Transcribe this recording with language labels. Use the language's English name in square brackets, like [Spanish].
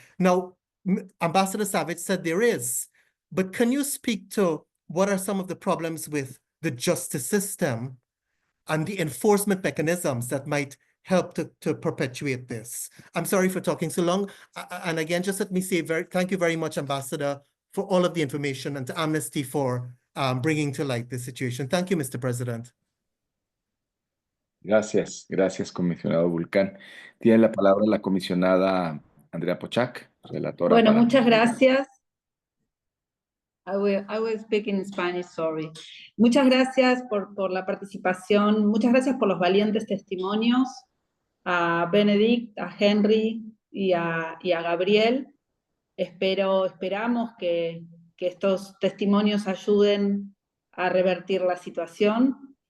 [English] Now, Ambassador Savage said there is, but can you speak to what are some of the problems with the justice system and the enforcement mechanisms that might help to perpetuate this? I'm sorry for talking so long. And again, just let me say thank you very much, Ambassador, for all of the information, and to Amnesty for bringing to light this situation. Thank you, Mr. President. [Spanish] Gracias, comisionado Vulcán. Tiene la palabra la comisionada Andrea Pochac, relatora. Bueno, muchas gracias. [English] I will speak in Spanish, sorry. [Spanish] Muchas gracias por la participación, muchas gracias por los valientes testimonios, a Benedict, a Henry y a Gabriel. Esperamos que estos testimonios ayuden a revertir la situación.